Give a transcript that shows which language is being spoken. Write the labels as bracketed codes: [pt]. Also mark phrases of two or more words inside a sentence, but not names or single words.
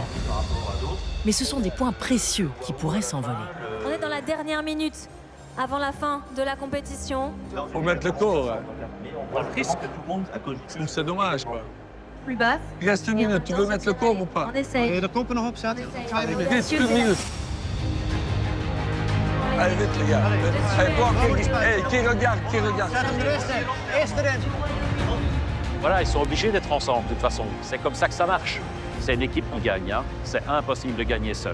[fr] Mais ce sont des points précieux qui pourraient s'envoler. On est dans la dernière minute avant la fin de la compétition. Faut mettre le corps. On risque. C'est dommage, quoi. Plus basse. Il reste 1 minute. Tu veux mettre le corps ou pas? On essaye. [nl] De koppen nog opzetten? [fr] Vite, 1 minute. Allez, vite, les gars. Allez, toi, qui regarde? Voilà, ils sont obligés d'être ensemble, de toute façon. C'est comme ça que ça marche. C'est une équipe qui gagne, hein. C'est impossible de gagner seul.